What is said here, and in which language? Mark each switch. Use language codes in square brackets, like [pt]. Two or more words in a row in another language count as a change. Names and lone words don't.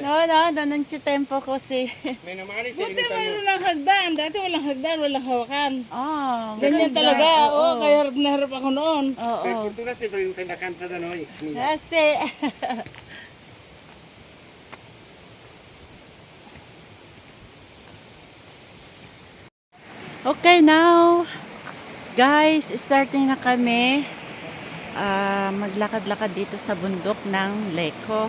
[it] No, non ci tempo kasi. Meno male sei [tl] Buti [it] venuta [tl] mayroon ng hagdan. Dati walang hagdan, walang hawakan. Oh, Ganyan ganda. talaga. Oo, Oo. kaya harap na harap ako noon. Oo. [it] Per fortuna sei venuta in vacanza da noi, Mila. [tl] Kasi, [en] okay, now, guys, starting [tl] na kami. Maglakad-lakad dito sa bundok ng Leko.